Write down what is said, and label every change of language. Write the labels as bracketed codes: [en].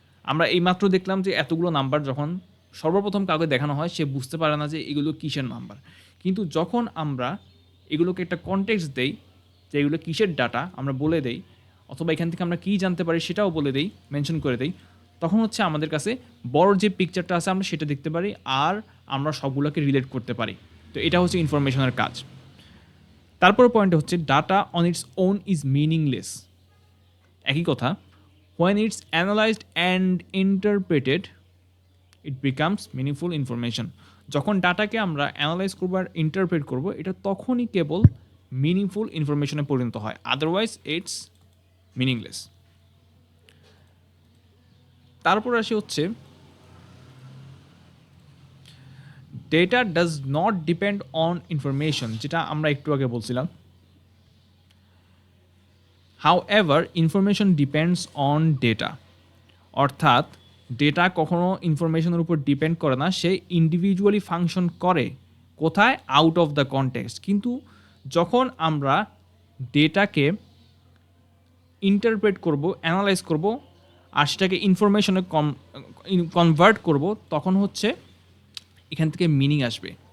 [bn] আমরা এইমাত্র দেখলাম যে এতগুলো নাম্বার যখন সর্বপ্রথম কাউকে দেখানো হয় সে বুঝতে পারে না যে এগুলো কিসের নাম্বার, কিন্তু যখন আমরা এগুলোকে একটা কনটেক্সট দেই যে এগুলো কিসের ডাটা আমরা বলে দেই, অথবা এখান থেকে আমরা কী জানতে পারি সেটাও বলে দেই, মেনশন করে দেই, তখন হচ্ছে আমাদের কাছে বড় যে পিকচারটা আছে আমরা সেটা দেখতে পারি আর আমরা সবগুলোকে রিলেট করতে পারি। তো এটা হচ্ছে ইনফরমেশনের কাজ। তারপর পয়েন্ট হচ্ছে [en] Data on its own is meaningless. [bn] একই কথা, [en] when it's analyzed and interpreted it becomes meaningful information. [bn] যখন ডাটাকে আমরা অ্যানালাইজ করবো আর ইন্টারপ্রেট করবো এটা তখনই কেবল মিনিংফুল ইনফরমেশনে পরিণত হয়, [en] Otherwise it's meaningless. [bn] তারপর আসি হচ্ছে [en] data does not depend on information, [bn] যেটা আমরা একটু আগে বলছিলাম। [en] However, information depends on data. [bn] অর্থাৎ ডেটা কখনো ইনফরমেশনের উপর ডিপেন্ড করে না, সে ইন্ডিভিজুয়ালি ফাংশন করে কোথায়, [en] Out of the context. [bn] কিন্তু যখন আমরা ডেটাকে ইন্টারপ্রেট করব, অ্যানালাইজ করব আর সেটাকে ইনফরমেশনে কনভার্ট করব, তখন হচ্ছে এখান থেকে মিনিং আসবে।